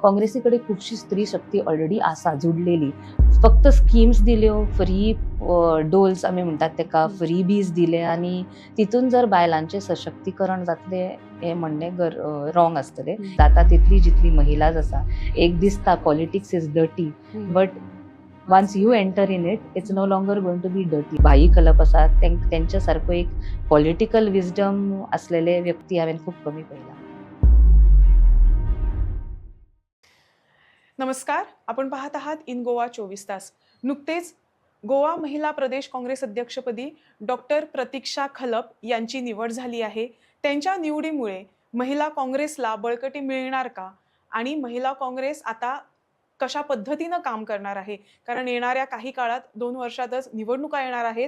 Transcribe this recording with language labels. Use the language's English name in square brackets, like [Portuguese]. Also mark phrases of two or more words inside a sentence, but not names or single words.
[Konkani] काँग्रेसी कडेन खुबशी स्त्री शक्ती ऑलरेडी आसा जुडलेली. फक्त स्किम्स दिल्यो, [English] free doles [Konkani] आमी म्हणटात तेका, [English] free bees [Konkani] दिले आनी तितून जर बायलांचें सशक्तीकरण जातलें हें म्हणणें रॉंग आसतलें. जाता तितली जितली महिलाज आसा, एक दिसता [English] politics is dirty, but once you enter in it, it's no longer going to be dirty. [Konkani] भाई कलप आसा, तेंच्या सारको एक [English] political wisdom [Konkani] असलेले व्यक्ती हांवें खूब कमी पळयला. [Marathi] नमस्कार, आपण पाहत आहात इन गोवा 24 तास. नुकतेच गोवा महिला प्रदेश काँग्रेस अध्यक्षपदी डॉक्टर प्रतीक्षा खलप यांची निवड झाली आहे. त्यांच्या निवडीमुळे महिला काँग्रेसला बळकटी मिळणार का आणि महिला काँग्रेस आता कशा पद्धतीनं काम करणार आहे, कारण येणाऱ्या काही काळात 2 वर्षातच निवडणुका येणार आहेत.